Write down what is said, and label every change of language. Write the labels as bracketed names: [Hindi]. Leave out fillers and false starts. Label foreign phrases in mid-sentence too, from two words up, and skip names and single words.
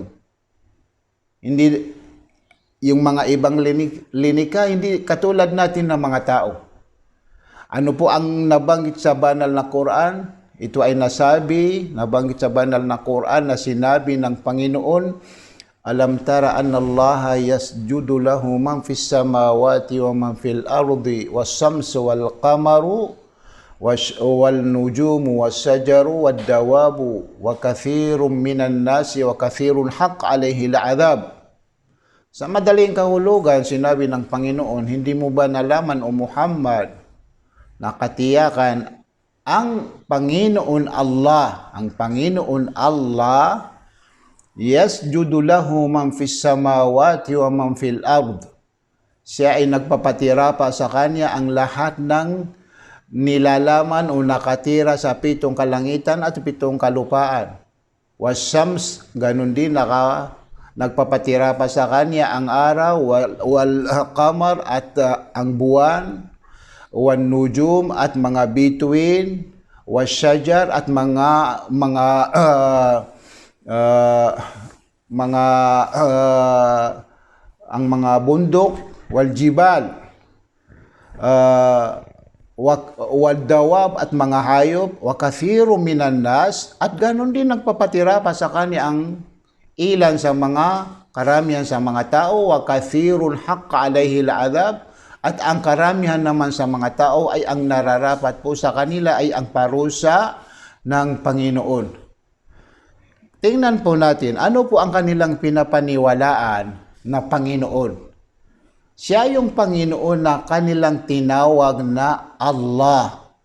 [Filipino] Hindi, yung mga ibang linika, hindi katulad natin ng mga tao. Ano po ang nabanggit sa banal na Quran? Ito ay nabanggit sa banal na Quran na sinabi ng Panginoon, [Arabic] ألم تر أن الله يسجد له من في السماوات ومن في الأرض والشمس والقمر والنجوم والشجر والدواب وكثير من الناس وكثير حق عليه العذاب. [Filipino] Sa madaling kahulugan, sinabi ng Panginoon, hindi mo ba nalaman o Muhammad na katiyakan ang Panginoon Allah, [Arabic] يسجد له من في السماوات ومن في الأرض. [Filipino] Siya ay nagpapatira pa sa kanya ang lahat ng nilalaman o nakatira sa 7 kalangitan at 7 kalupaan. [Arabic] Was-shams, [Filipino] ganun din nagpapatira pa sa kanya ang araw, [Arabic] والقمر [Filipino] at ang buwan, [Arabic] والنجوم [Filipino] at mga bituin, wasyajar at ang mga bundok, [Arabic] والجبال والدواب [Filipino] at mga hayop, [Arabic] وكثير من [Filipino] nas, at ganun din nagpapatira pa sa kanya ang ilan sa mga karamihan sa mga tao, [Arabic] وكثير حق عليه العذاب, [Filipino] at ang karamihan naman sa mga tao ay ang nararapat po sa kanila ay ang parusa ng Panginoon. Tingnan po natin, ano po ang kanilang pinapaniwalaan na Panginoon? Siya yung Panginoon na kanilang tinawag na Allah.